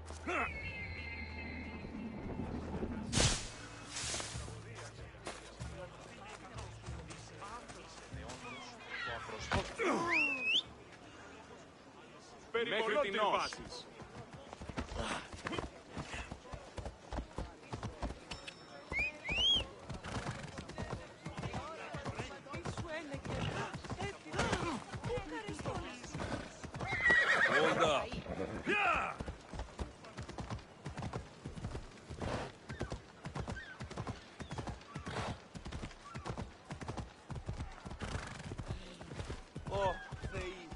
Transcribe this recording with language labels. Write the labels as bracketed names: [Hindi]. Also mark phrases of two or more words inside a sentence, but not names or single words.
[Greek] Μέχρι τινός. [English] Hold up. Yeah! [Greek] Oh, Θεοί.